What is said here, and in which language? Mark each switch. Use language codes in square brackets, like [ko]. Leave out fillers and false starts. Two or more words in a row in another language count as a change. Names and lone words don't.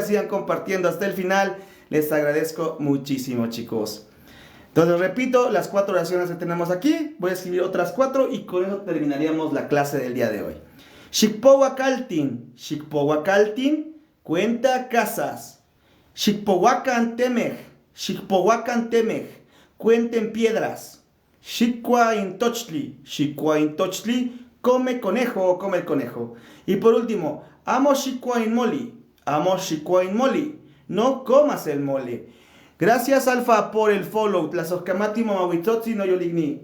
[es] Sigan compartiendo hasta el final. Les agradezco muchísimo, chicos. Entonces, repito, las 4 oraciones que tenemos aquí. Voy a escribir otras 4 y con eso terminaríamos la clase del día de hoy. Xikpohuacaltin. Xikpohuacaltin cuenta casas. [nah] Xikpohuacan temej. Xikpohuacan temej [es] cuenten piedras. Xikhuaintochtli come conejo, come el conejo. Y por último, amo Xikhuainmoli, no comas el mole. Gracias, Alfa, por el follow. [nah] Tlazocamati Momahuitzotzi no yoligni.